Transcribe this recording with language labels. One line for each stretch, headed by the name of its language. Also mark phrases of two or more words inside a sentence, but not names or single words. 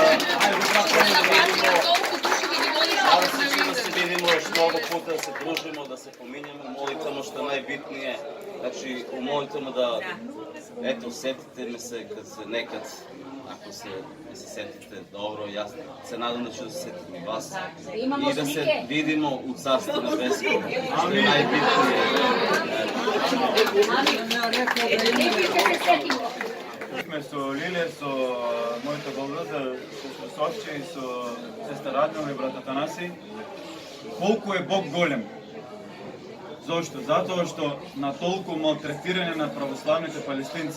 Serbian: Da se vidimo još mnogo puta, da se družimo, da se pominjamo, molitvama što je najbitnije. Znači, u molitvama da, eto, setite me se kad se nekad, ako se setite dobro, ja se nadam da ću da se setim i vas. I da se vidimo u Carstvu nebeskom, što je najbitnije.
Macedonian: Со Лилия, со мојата голбрата, сестра Совче и со сестра Радмила и брат Атанаси, колку е Бог голем. Зошто? Затоа што на толку малтретирање на православните палестинци.